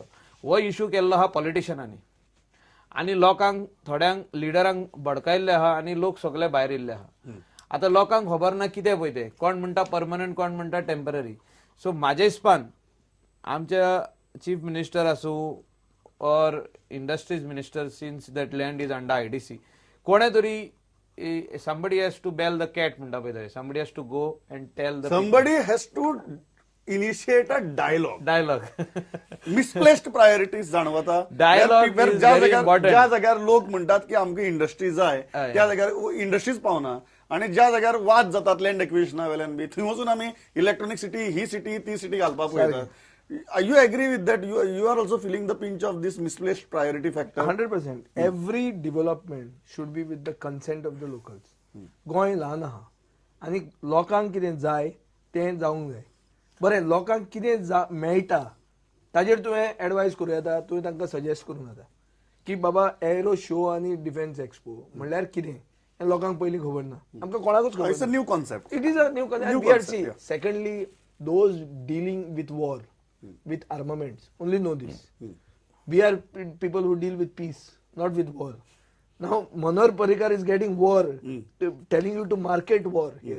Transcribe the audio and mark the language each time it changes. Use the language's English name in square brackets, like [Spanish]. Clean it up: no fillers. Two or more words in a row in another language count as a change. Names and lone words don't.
[Konkani] हो इश्यू केल्लो आहा पॉलिटिशनांनी आनी लोकांक थोड्यांक लिडरांक भडकायल्ले आहा आनी लोक सगळे भायर येयल्ले आहा. आतां लोकांक खबर ना कितें पळय तें, कोण म्हणटा परमनंट, कोण म्हणटा टेम्पररी. सो म्हाज्या हिसपान आमच्या [English] chief minister [Konkani] आसूं और [English] industries minister, since that land is under IDC, [Konkani] कोणे तरी [English] somebody has to bail the cat [Konkani] म्हणटा पळय थंय. [English] somebody has to go and tell the Somebody has to initiate a dialogue. dialogue. misplaced priorities जाणवता. Dialogue Where is [Konkani] ज्या [English] very [Konkani] जाग्यार [English] important. [Konkani] ज्या जाग्यार लोक म्हणटात की आमकां इंडस्ट्री जाय हय. त्या जाग्यार इंडस्ट्रीज पावना आणि ज्या जाग्यार वाद जातात लँड एक्विजिशना वेल्यान बी थंय वचून आमी इलेक्ट्रॉनिक सिटी, ही सिटी, ती सिटी घालपाक पळयतात. [English] You agree with that? You are also feeling the pinch of this misplaced priority factor? 100%. Every development should be with the consent of the locals. [Konkani] गोंय ल्हान आहा आनी लोकांक कितें जाय तें जावंक जाय. बरें, लोकांक कितें मेळटा ताजेर तुवें एडवायस करूं येता, तुवें तांकां सजेस्ट करूंक जाता की बाबा एरो शो आनी डिफेन्स एक्सपो म्हणल्यार कितें हें लोकांक पयलीं खबर ना, आमकां कोणाकूच खबर [English] It's a new concept. It is a new concept. New And we are concept, see. yeah. Secondly, those dealing with war, with armaments, only know this. We are people who deal with peace, not with war. Now, Manohar Parrikar is getting war, telling you to market war here.